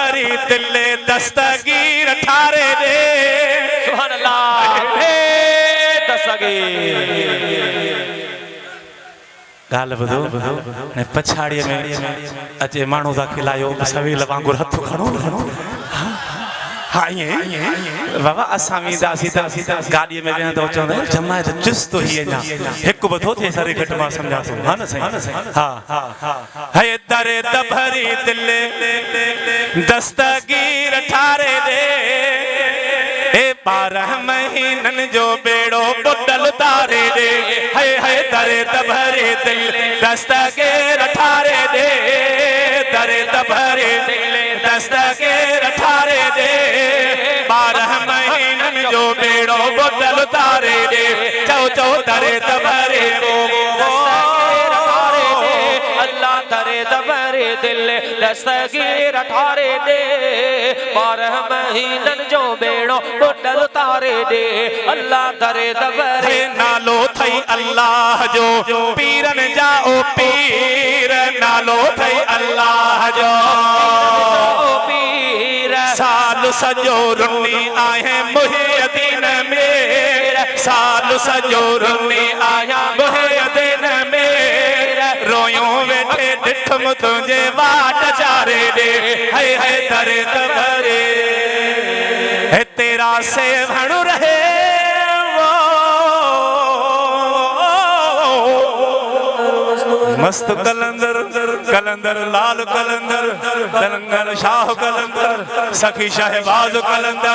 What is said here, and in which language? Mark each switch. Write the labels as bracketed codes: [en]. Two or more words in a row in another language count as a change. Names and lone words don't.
[sd] भरी दिल दस्तगीर ठारे दे। [ar] سبحان الله. दस्तगीर [sd] गाल बुधो ने पछाड़ी में अचे मानू दा खिलायो सवेल वांगुर हथ खणो हाँ ये बाबा असामी दासी गाड़ी में वें तो चंदे जमा चुस्त ही ना एक बधो थे सारे घट मा समझा सो हां ना सही हां है दरे भरी दिल दस्तगीर ठारे दे। ए 12 महीनन जो बेड़ो बुडल तारे दे। है दरे भरी दिल दस्तगीर ठारे दे। दरे भरी दिल दस्तगीर ठारे दे। 12 महीनन जो बेड़ो बुडल तारे दे। चौ दरे भरी दस्तगीर ठारे दे। अल्लाह दरे भरी दिल दस्तगीर ठारे दे। 12 महीनन जो बेड़ो बुडल तारे दे। अल्लाह दरे भरी नालो थई अल्लाह जो पीरन जाओ पीर। नालो थई अल्लाह जो पीर। साल सजो रुनी आए मुहियदीन मेरा। साल सजो रुनी आया मुहियदीन मेरा। रोयो वेठे डिठम तुझे वाट चारे दे। है दरे भरे है तेरा से भणु रहे मस्त कलंदर कलंदर लाल कलंदर कलंदर शाह कलंदर सखी शहबाज कलंदर।